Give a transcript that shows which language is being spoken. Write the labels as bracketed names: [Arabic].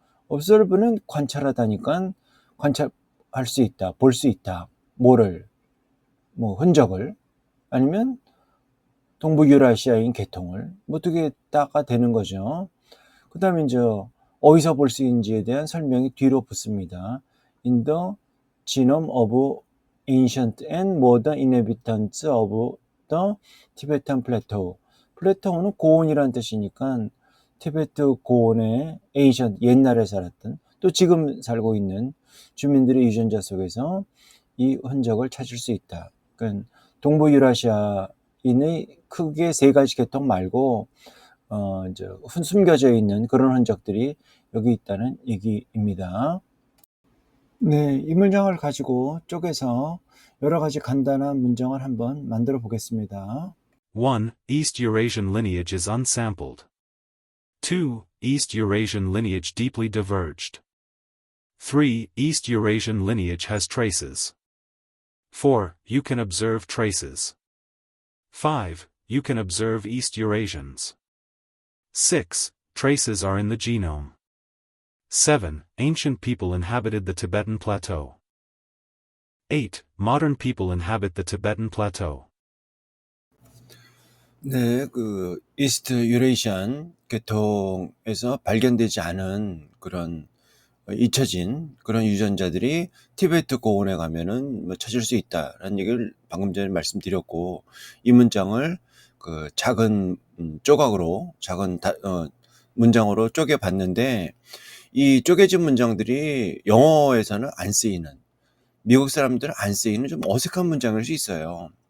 [Korean] observe는 관찰하다니까 관찰할 수 있다, 볼 수 있다. 뭐를? 뭐 흔적을, 아니면 동부 유라시아인 계통을, 뭐 두 개 다가 되는 거죠. 그 다음에 이제 어디서 볼 수 있는지에 대한 설명이 뒤로 붙습니다. [English] In the genome of ancient and modern inhabitants of the Tibetan Plateau. [Korean] 플레토우는 고온이라는 뜻이니까 티베트 고온의 ancient, 옛날에 살았던, 또 지금 살고 있는 주민들의 유전자 속에서 이 흔적을 찾을 수 있다. 그러니까 동부 유라시아인의 크게 세 가지 계통 말고 이제 숨겨져 있는 그런 흔적들이 여기 있다는 얘기입니다. 네, 이 문장을 가지고 쪼개서 여러 가지 간단한 문장을 한번 만들어 보겠습니다. [English] 1. East Eurasian lineage is unsampled. 2. East Eurasian lineage deeply diverged. 3. East Eurasian lineage has traces. 4. You can observe traces. 5. You can observe East Eurasians. 6. Traces are in the genome. 7. Ancient people inhabited the Tibetan Plateau. 8. Modern people inhabit the Tibetan Plateau. [Korean] 네, 이스트 유레이시안 계통에서 발견되지 않은 그런 잊혀진 그런 유전자들이 티베트 고원에 가면은 뭐 찾을 수 있다라는 얘기를 방금 전에 말씀드렸고, 이 문장을 작은 조각으로, 작은 문장으로 쪼개 봤는데, 이 쪼개진 문장들이 영어에서는 안 쓰이는, 미국 사람들은 안 쓰이는 좀 어색한 문장일 수 있어요.